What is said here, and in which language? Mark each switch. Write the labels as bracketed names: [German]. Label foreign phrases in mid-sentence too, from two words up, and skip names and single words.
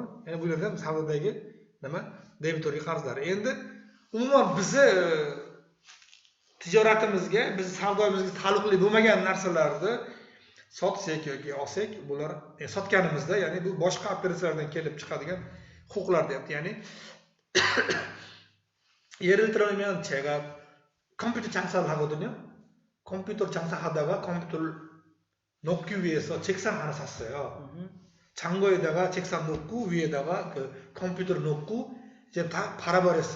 [Uzbek] Ya'ni bu yerda savdodagi nima? Debitorlik qarzlar. Endi umuman bizni tijoratimizga, biz savdoyimizga taalluqli bo'lmagan narsalarni sotsak yoki olsak, bular sotganimizda, ya'ni bu boshqa operatsiyalardan kelib chiqadigan huquqlar deyapti. [Korean] Ya'ni 예를 들면 제가 컴퓨터 장사를 하거든요. 컴퓨터 장사하다가 컴퓨터를 놓기 위해서 책상 하나 샀어요. 창고에다가 책상 놓고 위에다가 그 컴퓨터를 놓고 이제 다 팔아버렸어요.